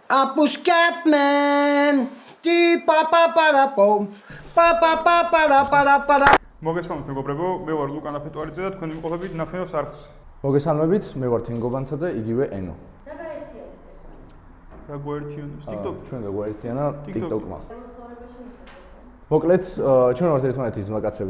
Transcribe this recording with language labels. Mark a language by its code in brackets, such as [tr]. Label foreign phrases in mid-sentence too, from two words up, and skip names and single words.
[ka] Apus Catman. Ti pa pa para pom. Pa pa pa para. მოგესალმებით მეგობრებო, მე ვარ ლუკა ნაფეტვარიძე და თქვენ ვიმყოფებით ნაფენოს არხს. მოგესალმებით, მე ვარ თენგობანცაძე, იგივე ენო. რა გვაერთიანებს? TikTok. ჩვენ გაგვაერთიანა TikTok-მა. მოკლედ, ჩვენ ვართ ერთმანეთის ძმაკაცები.